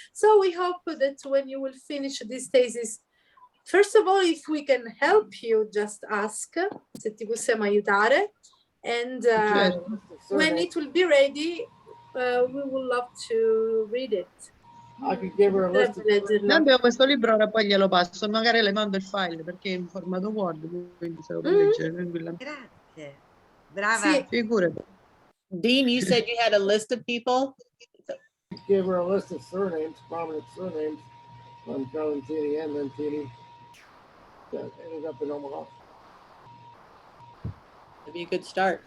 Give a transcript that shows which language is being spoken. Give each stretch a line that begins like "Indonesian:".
English: So we hope that when you will finish this thesis, first of all, if we can help you, just ask,
Italian: se ti possiamo aiutare.
English: And when it will be ready, we would love to read it. I could give her a list of
Italian: Abbiamo questo libro, ora poi glielo passo, magari le mando il file perché è in formato Word, quindi se lo può leggere tranquillamente. Grazie. Brava. Sì. Figurati.
English: Dean, you said you had a list of people? give her a list of surnames, prominent surnames from Carlentini and Lentini that ended up in Omaha. That'd be a good start.